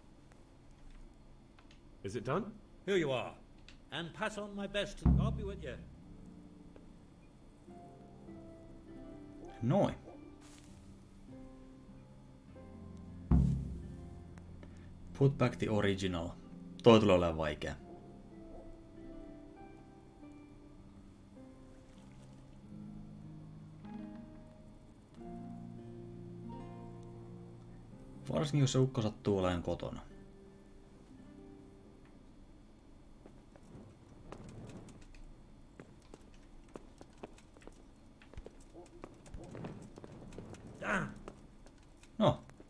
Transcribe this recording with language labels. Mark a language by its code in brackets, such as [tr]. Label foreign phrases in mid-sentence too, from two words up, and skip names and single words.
[en] Is it done? Here you are. And pass on my best. I'll be with you. [fi] Noin. [en] Put back the original. [fi] Toi tulee olemaan vaikea. Varsinkin jos se ukko sattuu olemaan kotona. No.